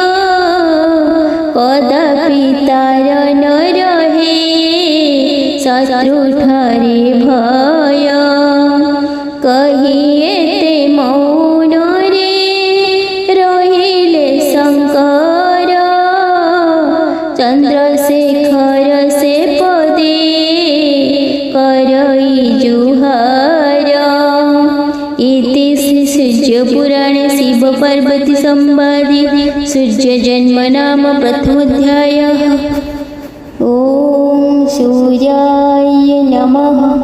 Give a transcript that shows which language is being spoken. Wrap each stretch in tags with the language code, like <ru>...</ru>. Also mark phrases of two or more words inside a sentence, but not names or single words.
<or>କଦାପି ତାର ନ ରହେ ଶତ୍ରୁଠାରେ ଭୟ କହି ଏତେ ମୌନରେ ରହିଲେ ଶଙ୍କର ଚନ୍ଦ୍ରଶେଖର ସେ ପଦେ କରଇ ଜୁହାର</or> <sa>इति श्री सूर्य पुराणे शिव पार्वती संवादे सूर्य जन्म नाम प्रथमोऽध्यायः। ओम सूर्याय नमः।</sa>